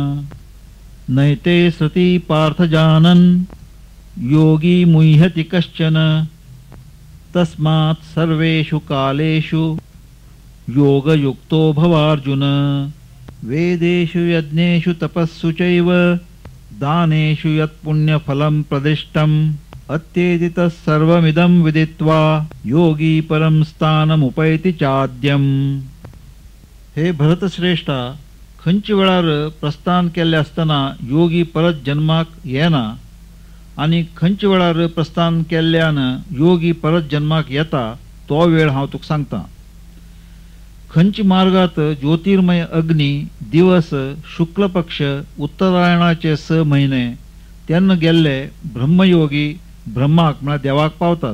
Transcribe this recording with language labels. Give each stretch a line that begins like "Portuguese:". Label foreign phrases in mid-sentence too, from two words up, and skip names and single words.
Sanskrit: नैते सति पार्थ जानन् योगी मुह्यति कश्चन तस्मात् सर्वेषु कालेषु योगयुक्तो भवार्जुन. वेदेषु यज्ञेषु तपस्सु चैव दानेषु यत्पुण्यफलं प्रदिष्टम् अत्येदितः सर्वमिदं विदित्वा योगी परं स्थानमुपैति चाद्यम्.
Konkani: हे भरतश्रेष्ठा, खंयच्या वेळार प्रस्थान केल्ले आसतना योगी परत जन्माक येना आणि खंयच्या वेळार प्रस्थान केल्ल्यान योगी परत जन्माक येता तो वेळ हांव तुका सांगता. खंयच्या मार्गात ज्योतिर्मय अग्नी दिवस शुक्ल पक्ष उत्तरायणाचे 6 महिने तेन्ना गेल्ले ब्रह्मयोगी ब्रह्माक म्हळ्यार देवाक पावतात.